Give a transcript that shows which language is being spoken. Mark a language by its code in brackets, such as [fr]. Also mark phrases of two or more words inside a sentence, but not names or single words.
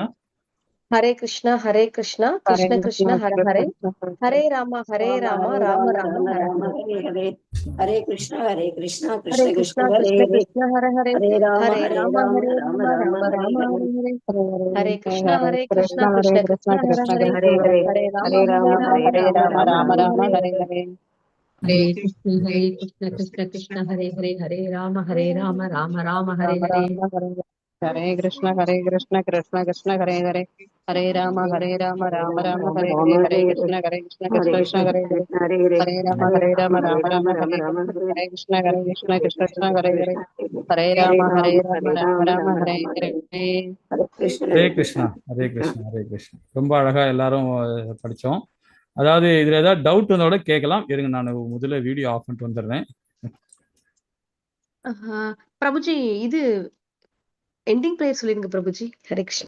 [sa] ஹரே கிருஷ்ணா ஹரே கிருஷ்ணா கிருஷ்ண கிருஷ்ண ஹர ஹரே ஹரே ராம ராம ராம ஹரே ஹரே. ஹரே கிருஷ்ணா கிருஷ்ண ஹரே கிருஷ்ண கிருஷ்ணா ஹரே கிருஷ்ண ஹரே. கிருஷ்ண ஹர ஹரே ஹரே ராம ஹரே ராம ராம ராம ராம ஹரே ஹரே. ஹரே கிருஷ்ணா கிருஷ்ண கிருஷ்ண ஹர ஹரே ஹரே ஹரே. ஹரே ஹரே ராம राम राम हरे हरे. हरे कृष्ण कृष्ण कृष्ण हरे हरे हरे राम राम राम हरे हरे. हरे कृष्ण कृष्ण कृष्ण हरे हरे. हरे राम राम राम हरे हरे. हरे कृष्ण कृष्ण कृष्ण हरे हरे. हरे राम राम राम हरे हरे. हरे कृष्ण कृष्ण कृष्ण हरे हरे. हरे राम राम हरे हरे. [ta] ஹரே கிருஷ்ணா. ஹரே கிருஷ்ணா. ஹரே கிருஷ்ணா. ரொம்ப அழகா எல்லாரும் படிச்சோம். அதாவது இதுல ஏதாவது டவுட் வந்தோட கேட்கலாம். இருங்க, நான் முதல்ல [en] video off [ta] பண்ணிட்டு வந்துடுறேன். பிரபுஜி இது [en] ending prayer [ta] சொல்லிருங்க பிரபுஜி. ஹரே கிருஷ்ணா.